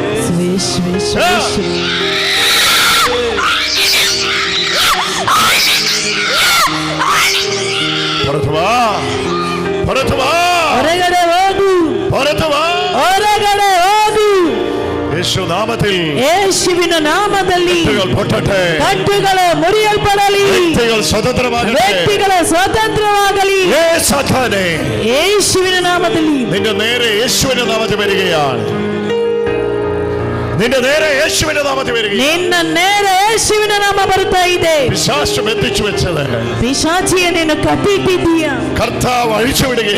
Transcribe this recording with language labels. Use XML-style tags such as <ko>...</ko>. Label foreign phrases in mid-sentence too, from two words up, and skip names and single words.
<kn>ಹೊರಗಡೆ ಹೋಗು. ಹೊರಗಡೆ ಹೋಗು. ಯೇಸುವಿನ ನಾಮದಲ್ಲಿ ಕಟ್ಟುಗಳು ಮುರಿಯಲ್ಪಡಲಿ. ವ್ಯಕ್ತಿಗಳ ಸ್ವತಂತ್ರವಾಗಲಿ. ಯೇಸುವಿನ ನಾಮದಲ್ಲಿ.</kn> <ml>നിന്റെ നേരെ യേശുവിന്റെ നാമത്തിൽ വരികയാണ്. നിന്റെ നേരെ യേശുവിന്റെ നാമത്തിൽ വരികയാണ്.</ml> <kn>ನಿನ್ನ ನೇರೆ ಯೇಸುವಿನ ನಾಮ ಬರ್ತಾ ಇದೆ.</kn> <ml>പിശാച് ബന്ധിച്ചു വെച്ചത്</ml> <kn>ಪಿಶಾಚಿಯನ್ನು ಕಟ್ಟಿಟ್ಟಿದ್ದೀಯ.</kn> <ml>കർത്താവ് അഴിച്ചു വിടുകയാണ്.</ml>